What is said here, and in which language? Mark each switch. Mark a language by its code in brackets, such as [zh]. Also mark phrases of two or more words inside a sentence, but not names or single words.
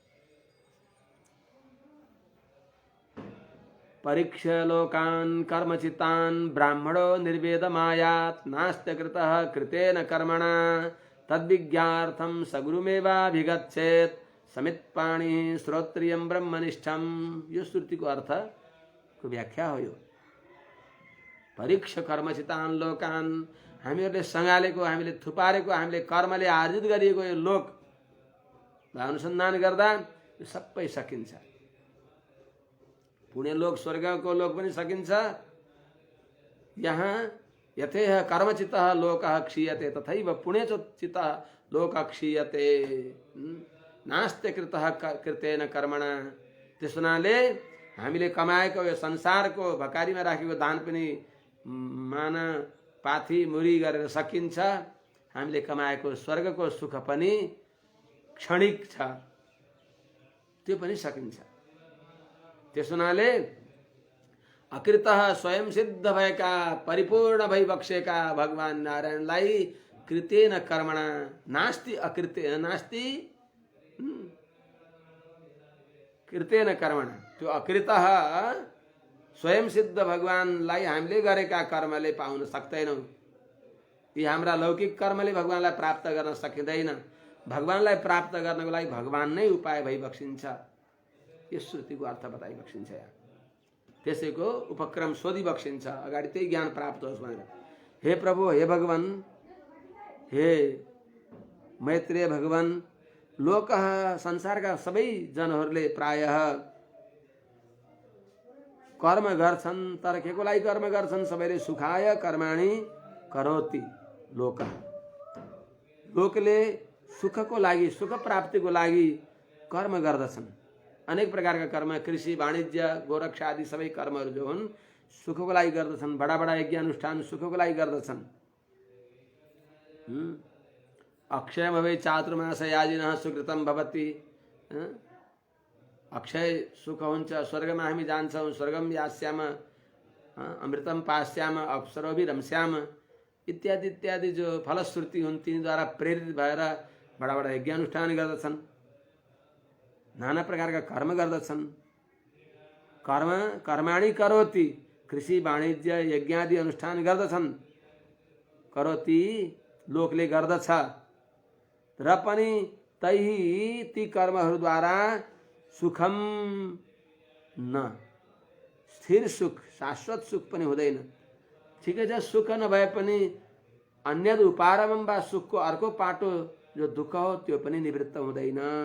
[sa] परीक्ष लोकान् कर्मचितान् ब्राह्मणो निर्वेदमायात् नास्त्य कृतः कृतेन कर्मणा तद्विज्ञार्थं सगुरुमेवाभिगच्छेत् समित्पाणि श्रोत्रियं ब्रह्मनिष्ठम। [ne] यो श्रुति को अर्थ को व्याख्या हो। यो [sa] परीक्ष कर्मचितान् लोकान्, [ne] हामीहरूले सँगालेको, हामीले थुपारेको, हामीले कर्मले आर्जित गरिएको यो लोक अनुसन्धान गर्दा यो सबै सकिन्छ। पुण्य लोक स्वर्गको लोक पनि सकिन्छ। [sa] यहाँ यथेह कर्मचितः लोकः क्षीयते तथैव पुण्यचितः लोकः क्षीयते नास्त्य कृतः कृतेन कर्मणा। [ne] त्यस हुनाले हामीले कमाएको यो संसारको भकारीमा राखेको दान पनि माना पाथी मुरी गरेर सकिन्छ। हामीले कमाएको स्वर्गको सुख पनि क्षणिक छ, त्यो पनि सकिन्छ। त्यस हुनाले अकृतः स्वयं सिद्ध भएका परिपूर्ण भइबक्सेका भगवान नारायणलाई [sa] कृतेन कर्मणा नास्ति अकृते नास्ति कृतेन कर्मणा, [ne] त्यो अकृतः स्वयं सिद्ध भगवानलाई हामीले गरेका कर्मले पाउन सक्दैनौँ। यी हाम्रा लौकिक कर्मले भगवानलाई प्राप्त गर्न सकिँदैन। भगवानलाई प्राप्त गर्नको लागि भगवान नै उपाय भइबक्सिन्छ। यस श्रुतिको अर्थ बताइबक्सिन्छ। यहाँ त्यसैको उपक्रम सोधिबक्सिन्छ, अगाडि त्यही ज्ञान प्राप्त होस् भनेर। हे प्रभु, हे भगवान, हे मैत्रेय भगवान, लोकः संसारका सबै जनहरूले प्रायः कर्म गर्छन्, तर केको लागि कर्म गर्छन्? [sa] सबैले सुखाय कर्माणि करोति लोकः। [ne] लोकले सुखको लागि, सुख प्राप्तिको लागि कर्म गर्दछन्। अनेक प्रकारका कर्म, कृषि, वाणिज्य, गोरक्षा आदि सबै कर्महरू जो हुन् सुखको लागि गर्दछन्। बडा बडा यज्ञ अनुष्ठान सुखको लागि गर्दछन्। [sa] अक्षयमवै चातुर्मास याजिनः सुकृतं भवति। [ne] अक्षय सुख हुन्छ, स्वर्गमा हामी जान्छौँ, [sa] स्वर्गम यास्याम, अमृतम पास्याम, अप्सरोभिः रम्स्याम इत्यादि [ne] इत्यादि जो फलश्रुति हुन् तिनीद्वारा प्रेरित भएर बडा बडा यज्ञ अनुष्ठान गर्दछन्, नाना प्रकारका कर्म गर्दछन्। [sa] कर्माणि करोति, [ne] कृषि वाणिज्य यज्ञादि अनुष्ठान गर्दछन्। करोति लोकले गर्दछ, र पनि ती कर्महरूद्वारा सुखम न, स्थिर सुख, शाश्वत सुख पनि हुँदैन। ठिकै छ, सुख नभए पनि अन्य उपारमं वा सुखको अर्को पाटो जो दुःख हो त्यो पनि निवृत्त हुँदैन।